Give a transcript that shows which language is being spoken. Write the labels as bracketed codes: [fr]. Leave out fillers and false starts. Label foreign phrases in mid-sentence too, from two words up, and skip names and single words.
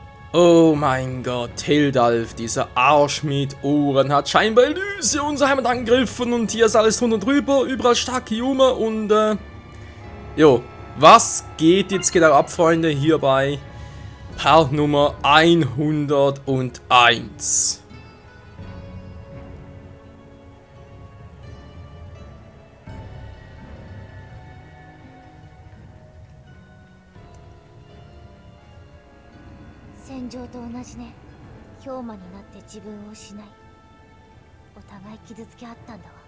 [de] Oh mein Gott, Hildalf, dieser Arsch mit Ohren, hat scheinbar Elysia unser Heimat angegriffen und hier ist alles drunter und drüber, überall starke Junge und jo, was geht jetzt genau ab, Freunde, hier bei Part Nummer 101. [ja] 戦場と同じね。氷魔になって自分を失い、お互い傷つけ合ったんだわ。